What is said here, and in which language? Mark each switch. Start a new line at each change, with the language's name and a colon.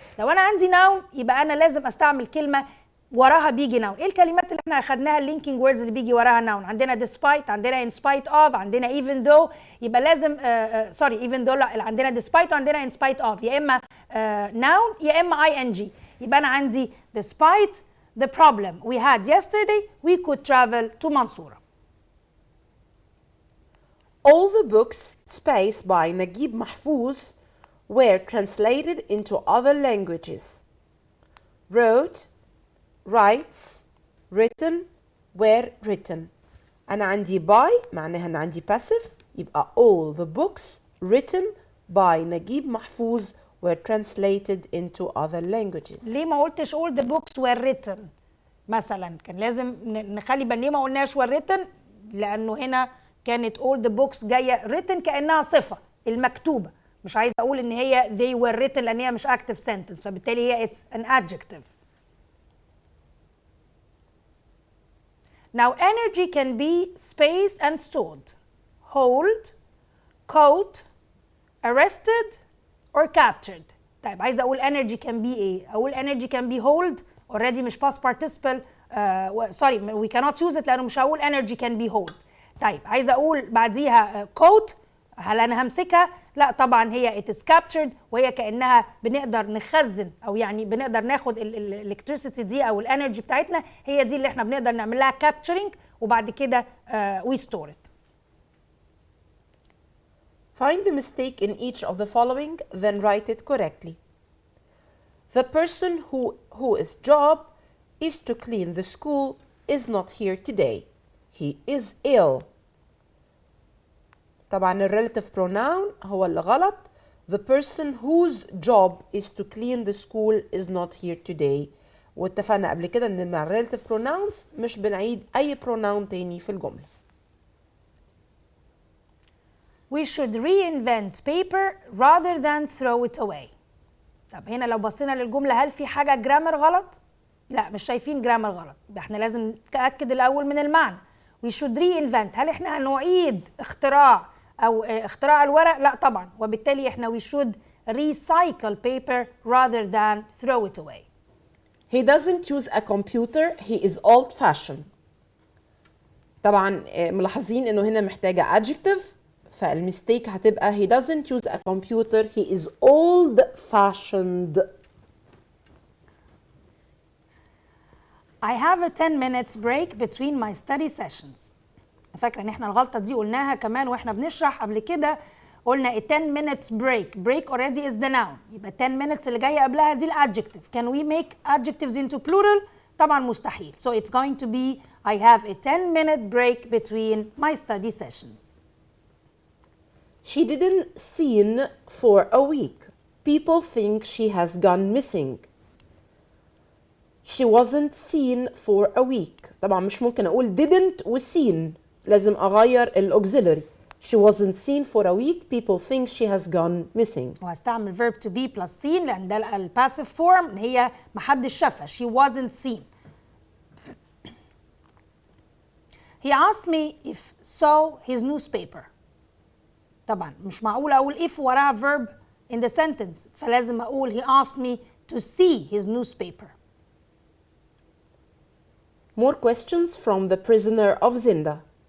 Arabic: لو انا عندي noun يبقى انا لازم استعمل كلمه وراها بيجي noun. ايه الكلمات اللي احنا اخدناها اللينكينج ووردز اللي بيجي وراها noun؟ عندنا despite، عندنا in spite of، عندنا even though. يبقى لازم سوري even though لا، عندنا despite وعندنا in spite of، يا اما noun يا اما ing. يبقى انا عندي
English: despite the problem we had yesterday we could travel to
Arabic: منصورة.
English: All the books spaced by Naguib Mahfouz were translated into other languages. Wrote, writes, written, were written.
Arabic: أنا عندي by معناها أنا عندي passive، يبقى
English: all the books written by Naguib Mahfouz were translated into other languages.
Arabic: ليه ما قلتش
English: all the books were written
Arabic: مثلا؟ كان لازم نخلي بالنا ليه ما قلناش were written، لأنه هنا كانت all the books جاية written كأنها صفة المكتوبة، مش عايزة أقول إن هي they were written لأن هي مش active sentence، فبالتالي هي
English: it's an adjective. Now energy can be spaced and stored. Hold, caught, arrested or captured.
Arabic: طيب عايزة أقول energy can be إيه؟ أقول energy can be hold already مش past participle
English: sorry we cannot use it
Arabic: لأنه مش هقول energy can be hold. طيب عايزة أقول بعديها caught، هل أنا همسكها؟ لا طبعا هي it is captured، وهي كأنها بنقدر نخزن أو يعني بنقدر ناخد الالكتريسيتي دي أو الانرجي بتاعتنا، هي دي اللي احنا بنقدر نعمل لها capturing وبعد كده
English: we store it. Find the mistake in each of the following, then write it correctly. The person whose job is to clean the school is not here today. He is ill.
Arabic: طبعا relative pronoun هو اللي غلط.
English: The person whose job is to clean the school is not here today.
Arabic: واتفقنا قبل كده ان مع relative pronouns مش بنعيد اي pronoun تاني في الجملة.
English: We should reinvent paper rather than throw it away.
Arabic: طب هنا لو بصينا للجملة هل في حاجة جرامر غلط؟ لا مش شايفين جرامر غلط، يبقى احنا لازم نتأكد الأول من المعنى.
English: We should reinvent،
Arabic: هل احنا هنعيد اختراع أو اختراع الورق؟ لا طبعا، وبالتالي احنا
English: we should recycle paper rather than throw it away. He doesn't use a computer, he is old fashioned.
Arabic: طبعا ملاحظين انه هنا محتاجة
English: adjective، فالمستيك هتبقى he doesn't use a computer, he is old fashioned. I have a 10 minutes break between my study sessions.
Arabic: فاكرة ان احنا الغلطة دي قلناها كمان واحنا بنشرح قبل كده، قلنا
English: a 10 minutes break.
Arabic: break already is the noun، يبقى 10 minutes اللي جاية قبلها دي الادجective.
English: Can we make adjectives into plural؟ طبعا مستحيل. So it's going to be I have a 10-minute break between my study sessions. She didn't seen for a week. People think she has gone missing. She wasn't seen for a week.
Arabic: طبعا مش ممكن اقول didn't و seen، لازم اغير الاوكسيلري.
English: She wasn't seen for a week. People think she has gone missing.
Arabic: وهستعمل verb to be plus seen لان ده الباسيف فورم، هي محدش شافها.
English: She wasn't seen. He asked me if saw his newspaper.
Arabic: طبعا مش معقول اقول if وراها
English: verb in the sentence، فلازم اقول he asked me to see his newspaper. More questions from the prisoner of Zinda.